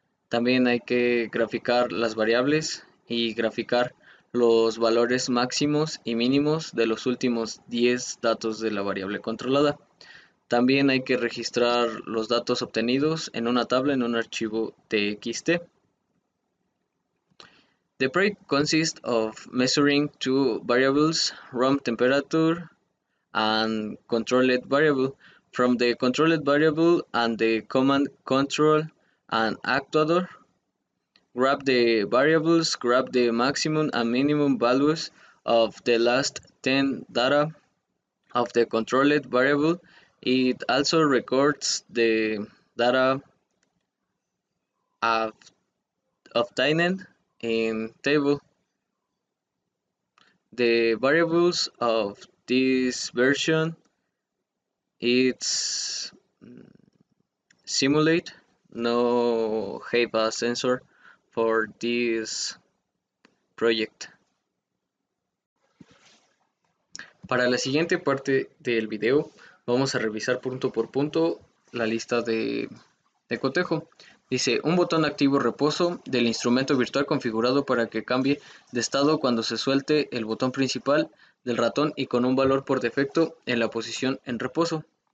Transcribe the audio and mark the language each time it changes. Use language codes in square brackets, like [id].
[es] También hay que graficar las variables y graficar los valores máximos y mínimos de los últimos 10 datos de la variable controlada. También hay que registrar los datos obtenidos en una tabla en un archivo TXT. [en] The project consists of measuring two variables, room temperature and controlled variable. From the controlled variable and the command control and actuator, grab the variables, grab the maximum and minimum values of the last 10 data of the controlled variable. It also records the data of obtained in table. The variables of this version it's simulate, no have a sensor for this project. [es] Para la siguiente parte del video vamos a revisar punto por punto la lista de cotejo. Dice, un botón activo reposo del instrumento virtual configurado para que cambie de estado cuando se suelte el botón principal del ratón y con un valor por defecto en la posición en reposo.